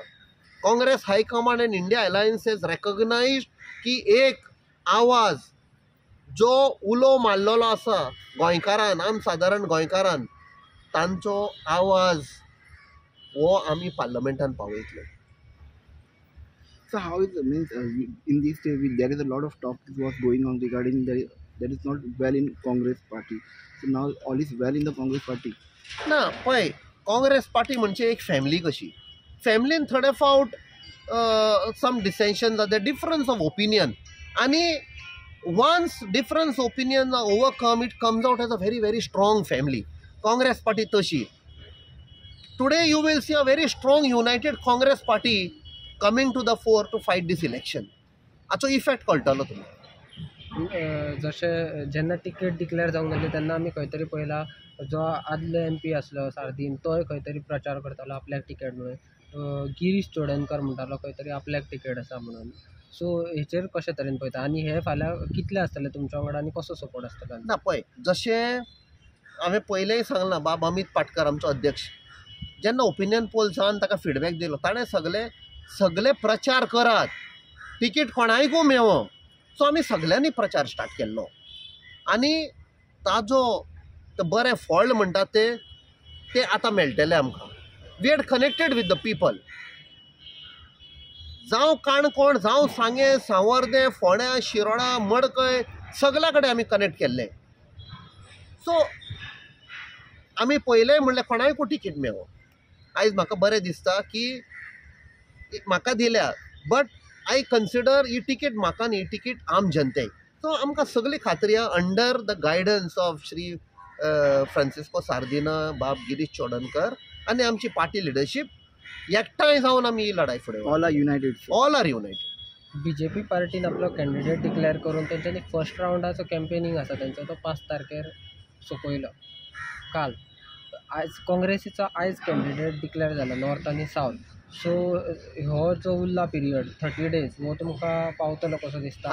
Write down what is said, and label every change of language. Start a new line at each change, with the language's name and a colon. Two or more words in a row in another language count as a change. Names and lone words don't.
English: Congress high command and INDIA Alliance has recognised
Konkani: की एक आवाज जो उलो मारलेलो आसा गोंयकारान, आम सादारण गोंयकारान, तांचो आवाज हो आमी पार्लमेंटान पावयतले.
English: So how is means in these days there is a lot of talk was going on regarding that is not well in Congress party. So now all is well in the Congress party.
Konkani: ना पळय, काँग्रेस पार्टी म्हणजे एक फॅमिली कशी. फॅमिलीन थोडे फावट
English: some dissension जाता, difference of opinion, आनी once difference opinion overcome it comes out as a very very strong family.
Konkani: काँग्रेस पार्टी तशी.
English: today you will see a very strong united Congress party coming to the fore to fight this election.
Konkani: हाचो इफेक्ट कळटलो तुमकां. जशें जेन्ना
English: ticket declare
Konkani: जावंक जाली तेन्ना आमी खंय तरी पळयला जो आदले MP आसलो सारदीन तोय खंय तरी प्रचार करतालो आपल्याक टिकेट म्हणून. गिरीश चोडणकर म्हणटालो खंय तरी आपल्याक टिकेट आसा म्हणून. सो हेचेर कशे तरेन पळयता आनी हे फाल्यां कितले आसतले तुमच्या वांगडा आनी कसो सपोर्ट आसतलो? ना पळय, जशें हांवें पयलेंय सांगलां, बाब अमित पाटकर आमचो अध्यक्ष जेन्ना
English: opinion poll
Konkani: जावन ताका फिडबॅक दिलो ताणें सगळे प्रचार करात, तिकीट कोणायकूय मेळो. सो आमी सगळ्यांनी प्रचार स्टार्ट केल्लो आनी ताजो ते बरें फळ म्हणटात ते आतां मेळटलें आमकां.
English: We had connected with the people.
Konkani: जावं काणकोण, जावं सांगे, सावर्डे, फोंड्या, शिरोडा, मडकय सगळ्या कडेन आमी कनेक्ट केल्ले. सो आमी पयलेंय म्हणलें कोणायकूय टिकीट मेळो. आयज म्हाका बरें दिसता की म्हाका दिल्या,
English: but I consider
Konkani: ही टिकीट म्हाका न्ही, टिकीट आम जनतेक. सो आमकां सगळी खात्री आहा
English: under the guidance of
Konkani: श्री फ्रांसिस्को सार्दिना, बाब गिरीश चोडणकर आनी आमची
English: party leadership
Konkani: एकठांय जावन आमी ही लढाई फुडें
English: All are united. All are united.
Konkani: BJP पार्टीन आपलो कॅन्डिडेट डिक्लेअर करून तेंच्यांनी फर्स्ट रावंडाचो कॅम्पेनिंग आसा तेंचो तो 5 तारखेर सोंपयलो काल. आयज काँग्रेसीचो आयज कॅन्डिडेट डिक्लेअर जालो नॉर्थ आनी सावथ. सो हो जो उरला पिरियड 30 days हो तुमकां पावतलो कसो दिसता?